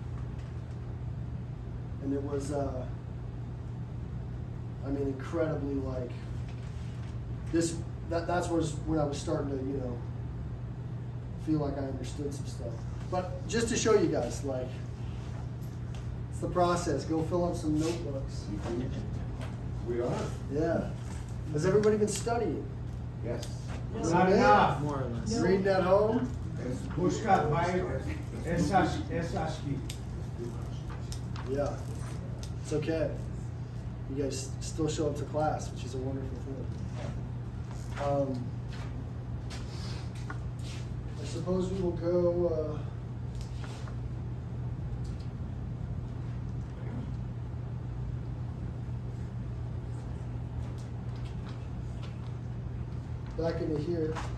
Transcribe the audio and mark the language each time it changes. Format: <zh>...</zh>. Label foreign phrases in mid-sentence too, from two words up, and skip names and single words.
<en>And it was, incredibly like, that's when I was starting to, you know, feel like I understood some stuff. But just to show you guys, like, it's the process. Go fill up some notebooks. We are? Yeah. Has everybody been studying? Yes. No. Not enough. More or less. Reading at home?</en> <eu>Pushka bai esaski.</eu> <en>Yeah, it's okay. You guys still show up to class, which is a wonderful thing. I suppose we will go. Back into here.</en>